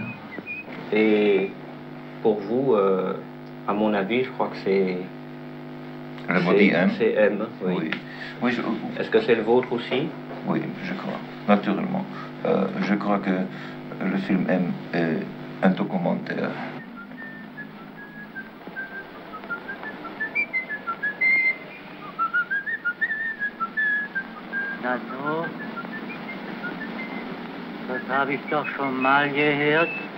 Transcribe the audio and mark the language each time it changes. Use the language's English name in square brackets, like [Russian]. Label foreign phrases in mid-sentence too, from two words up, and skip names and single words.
[French] Et pour vous, à mon avis, je crois que c'est... Le body M. C'est M, oui. Oui, est-ce que c'est le vôtre aussi? Oui, je crois, naturellement. Je crois que le film M est un documentaire. [German] Nano, das habe ich doch schon mal gehört.